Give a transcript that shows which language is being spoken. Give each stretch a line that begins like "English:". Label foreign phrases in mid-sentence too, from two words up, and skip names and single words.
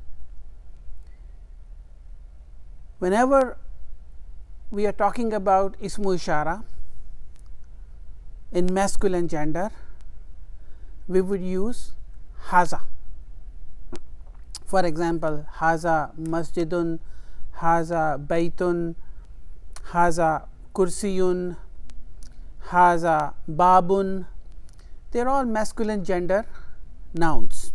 English: Whenever we are talking about
Arabic: اسم إشارة
English: in masculine gender, we would use haza. For example,
Arabic: هذا مسجدٌ، هذا بيتٌ، هذا كرسيٌّ، هذا بابٌ.
English: They are all masculine gender nouns.